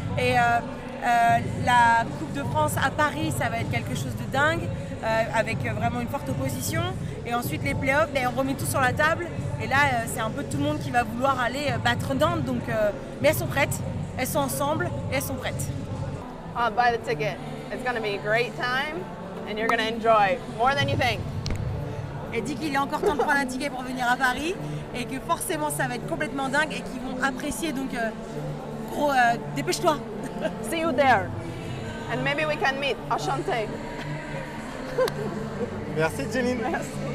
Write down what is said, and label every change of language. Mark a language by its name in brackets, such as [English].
[French] Et la Coupe de France à Paris, ça va être quelque chose de dingue, avec vraiment une forte opposition. Et ensuite les playoffs, on remet tout sur la table. Et là, c'est un peu tout le monde qui va vouloir aller battre Nantes. Donc, mais elles sont prêtes, elles sont ensemble et elles sont prêtes. [English] I'll buy the ticket. It's going to be a great time and you're going to enjoy more than you think. [French] Elle dit qu'il est encore temps de prendre un ticket pour venir à Paris et que forcément ça va être complètement dingue et qu'ils vont apprécier. Donc, gros, dépêche-toi. [English] See you there. And maybe we can meet. Enchanté. [French] Merci Jeline. Merci.